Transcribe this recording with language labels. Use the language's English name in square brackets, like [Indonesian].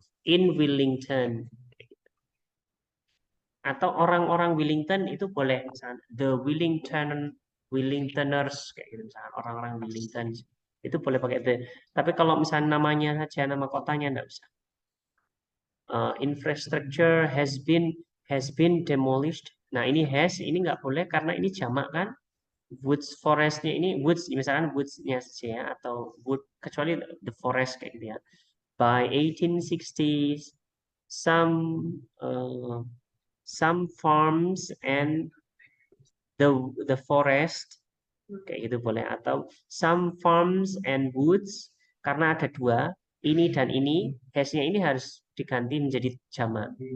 [English] In Wellington. [Indonesian] Atau orang-orang Wellington itu boleh misalnya the Wellingtoners kayak gitu misalnya orang-orang Wellington itu boleh pakai the. Tapi kalau misalnya namanya saja nama kotanya enggak bisa. [English] Infrastructure has been demolished. [Indonesian] Nah ini has ini nggak boleh karena ini jamak kan. Woods forestnya ini woods misalkan woodsnya saja ya, atau wood kecuali the forest kayak gitu ya. By 1860s some uh, some farms and the the forest kayak gitu boleh atau some farms and woods karena ada dua ini dan ini hasnya ini harus diganti menjadi jamak